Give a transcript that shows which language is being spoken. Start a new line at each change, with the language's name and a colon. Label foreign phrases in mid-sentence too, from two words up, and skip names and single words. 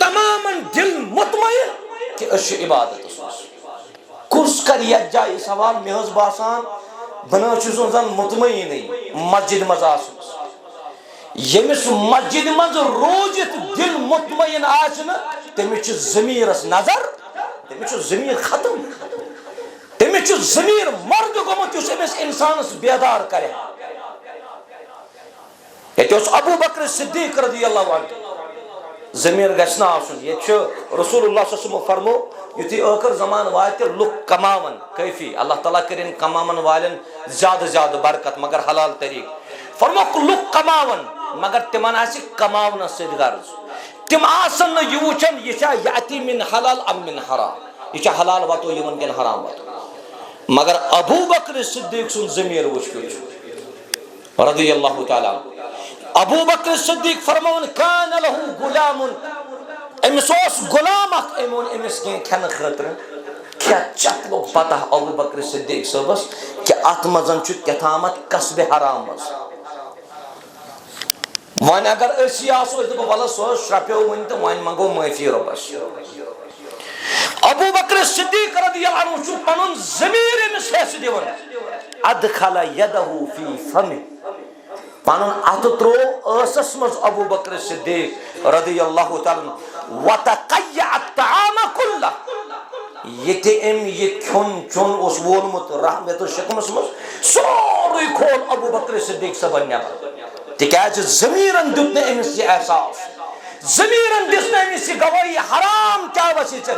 Kashmiri: تمامن دل مطمئن کہ أسۍ چھِ عبادتس منٛز کُس کرِ یتھ جایہِ سوال مےٚ حظ باسان بہٕ نہ حظ چھُس نہٕ زن مطمئنٕے مسجد منٛز آسنس ییٚمِس مسجد منٛز روٗزِتھ دل مطمئن آسہِ نہٕ تٔمِس چھُ ضمیٖرس نظر تٔمِس چھُ ضمیٖر ختم تٔمِس چھُ ضمیٖر مرد گوٚمُت یُس أمِس انسانس بیدار کرِ ییٚتہِ اوس ابوٗ بکر صدیق
Arabic: رضی اللہ عنہ
Kashmiri: ضمیٖر گژھِ نہٕ آسُن ییٚتہِ چھُ رسول اللہ
Arabic: صلی اللہ علیہ وسلم
Kashmiri: فرمو یُتھُے ٲخر زمان واتہِ لُکھ کماون کٲفی اللہ تعالیٰ کٔرِنۍ کماون والٮ۪ن زیادٕ زیادٕ برکت مگر حلال طریٖقہٕ فرموکھ لُکھ کماون مگر تِمن آسہِ کماونس سۭتۍ غرض تِم آسن نہٕ یہِ وٕچھان یہِ چھا
Arabic: یأتی من حلال ام من حرام
Kashmiri: یہِ چھا حلال وتو یِوان کِنہٕ حرام وتو مگر ابوٗ بکر صدیق سُنٛد ضمیٖر وٕچھ کیُتھ چھُ
Arabic: رضی اللہ تعالیٰ
Kashmiri: ابوٗ بکر صدیق فرمون
Arabic: کان لہُ غلامُن
Kashmiri: أمِس اوس غلام اکھ أمۍ اوٚن أمِس کینٛہہ کھٮ۪نہٕ خٲطرٕ کھٮ۪تھ چٮ۪تھ لوٚگ پتہ ابوٗ بکر صدیق صٲبس کہِ اتھ منٛز چھُ کیٛاہتامتھ قصبِ حرام منٛز وۄنۍ اگر أسی آسو أسۍ دپو ولہٕ سُہ حظ شرٛپیو وۄنۍ تہٕ وۄنۍ منٛگو معٲفی رۄبس ابوٗ بکر صدیق
Arabic: رضی اللہ عنہ
Kashmiri: چھُ پنُن ضمیٖر أمِس حصہٕ دِوان
Arabic: ادخل یدہ فی فمہ
Kashmiri: پنُن اتھٕ تروو ٲسس منٛز ابوٗ بکر صدیق
Arabic: رضی اللہ تعالیٰ عنہ وتقیع الطعام کلہ
Kashmiri: ییٚتہِ أمۍ یہِ کھیوٚن چیوٚن اوس وولمُت رحمت شکمس منٛز سورُے کھول ابوٗ بکر صدیق صٲبن نٮ۪بر تِکیٛازِ ضمیٖرن دیُت نہٕ أمِس یہِ احساس ضمیٖرن دِژ نہٕ أمِس یہِ گوٲیی حرام کیٛاہ وسے ژےٚ